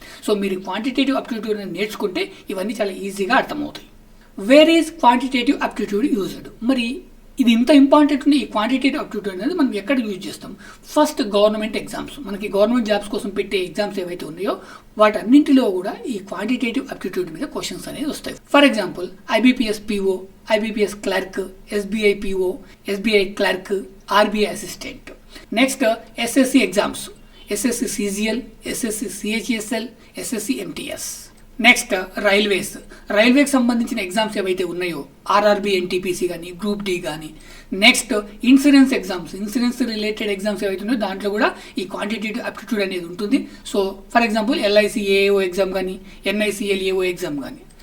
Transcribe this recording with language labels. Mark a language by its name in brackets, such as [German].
[Telugu] So మీరు quantitative aptitude అనేది నేర్చుకుంటే ఇవన్నీ చాలా ఈజీగా అర్థమవుతాయి. [English] Where is quantitative aptitude used? [Telugu] మరి ఇది ఇంత ఇంపార్టెంట్ ఉంది. ఈ క్వాంటిటేటివ్ అప్టిట్యూడ్ అనేది మనం ఎక్కడ యూజ్ చేస్తాం? ఫస్ట్ గవర్నమెంట్ ఎగ్జామ్స్, మనకి గవర్నమెంట్ జాబ్స్ కోసం పెట్టే ఎగ్జామ్స్ ఏవైతే ఉన్నాయో వాటన్నింటిలో కూడా ఈ క్వాంటిటేటివ్ అప్టిట్యూడ్ మీద క్వశ్చన్స్ అనేది వస్తాయి. [English] For example IBPS PO, IBPS clerk, SBI PO, SBI clerk, RBI assistant. Next SSC exams, SSC CGL, SSC CHSL, SSC MTS. [Telugu] Next రైల్వేకి సంబంధించిన ఎగ్జామ్స్ ఏవైతే ఉన్నాయో RRB NTPC కానీ, గ్రూప్ D కానీ. Next insurance exams, insurance related exams ఏవైతే ఉన్నాయో దాంట్లో కూడా ఈ క్వాంటిటేటివ్ అప్టిట్యూడ్ అనేది ఉంటుంది. So for example LIC AAO exam కానీ, NICL AO ఎగ్జామ్ కానీ.